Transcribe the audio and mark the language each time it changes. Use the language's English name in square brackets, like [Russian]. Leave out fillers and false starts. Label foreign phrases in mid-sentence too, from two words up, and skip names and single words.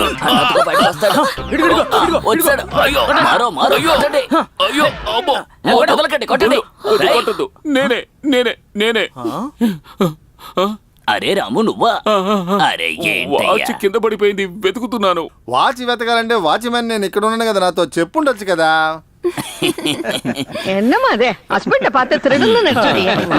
[Telugu] వచ్చాడు. అయ్యో, [Hindi] मारो, मारो, [Telugu] కొట్టండి. అయ్యో, అమ్మో. వదలకండి, కొట్టండి. కొట్టద్దు. నేనే అరే రాము, నువ్వా? అరే వాచ్ కింద పడిపోయింది, వెతుకుతున్నాను. వాచ్ వెతకాలంటే వాచ్మెన్ నేను ఇక్కడ ఉన్నాను కదా, నాతో చెప్పుండొచ్చు కదా. [Tamil] என்னமா அது ஹஸ்பண்ட பார்த்து திருடுன்னு நினைச்சோடியே